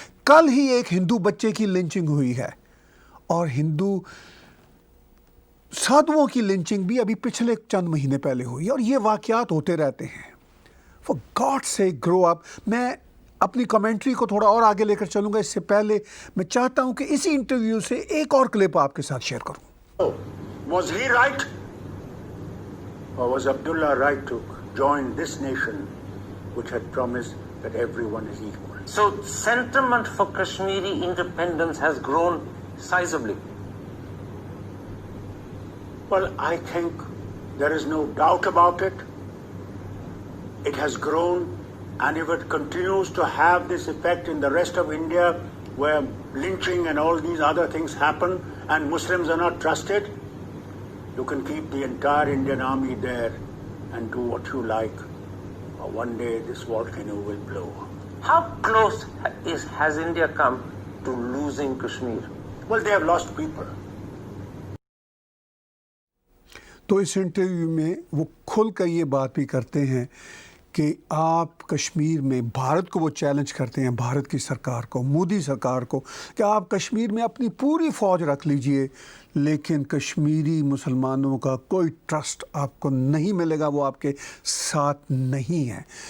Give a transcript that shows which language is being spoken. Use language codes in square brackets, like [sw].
[ur] کل ہی ایک ہندو بچے کی لنچنگ ہوئی ہے اور ہندو سادھوؤں کی لنچنگ بھی ابھی پچھلے چند مہینے پہلے ہوئی, اور یہ واقعات ہوتے رہتے ہیں. [en] For God sake grow up. [ur] میں اپنی کمنٹری کو تھوڑا اور آگے لے کر چلوں گا. اس سے پہلے میں چاہتا ہوں کہ اسی انٹرویو سے ایک اور کلپ آپ کے ساتھ شیئر کروں. [en] Was he right? Or was Abdullah right to join this nation which had promised that everyone is equal? So sentiment for Kashmiri independence has grown sizably. Well, I think there is no doubt about it. It has grown, and if it continues to have this effect in the rest of India, where lynching and all these other things happen and Muslims are not trusted, you can keep the entire Indian army there and do what you like. Or one day this volcano will blow. How close has India come to losing Kashmir? Well, they have lost people. [ur] تو اس interview میں وہ کھل کر یہ بات بھی کرتے ہیں کہ آپ کشمیر میں بھارت کو وہ چیلنج کرتے ہیں, بھارت کی سرکار کو, مودی سرکار کو, کہ آپ کشمیر میں اپنی پوری فوج رکھ لیجئے لیکن کشمیری مسلمانوں کا کوئی ٹرسٹ آپ کو نہیں ملے گا, وہ آپ کے ساتھ نہیں ہیں.